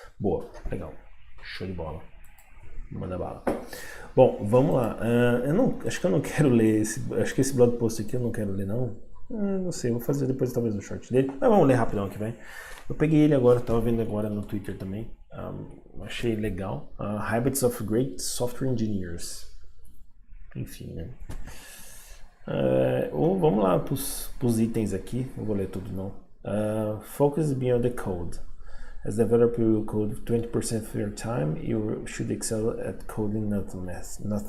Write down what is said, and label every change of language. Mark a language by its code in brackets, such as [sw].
[pt] Boa, legal. Show de bola. Manda bala. Bom, vamos lá. Acho que eu não quero ler acho que esse blog post aqui eu não quero ler, não. Não sei, vou fazer depois talvez no short dele. Mas vamos ler rapidão aqui, vai. Eu peguei ele agora, tava vendo agora no Twitter também. Achei legal. [en] Habits of Great Software Engineers. [pt] Enfim, né? Vamos lá pros itens aqui. Não vou ler tudo não. [en] Focus beyond the code. As developer will code 20% of your time, you should excel at coding nothing less.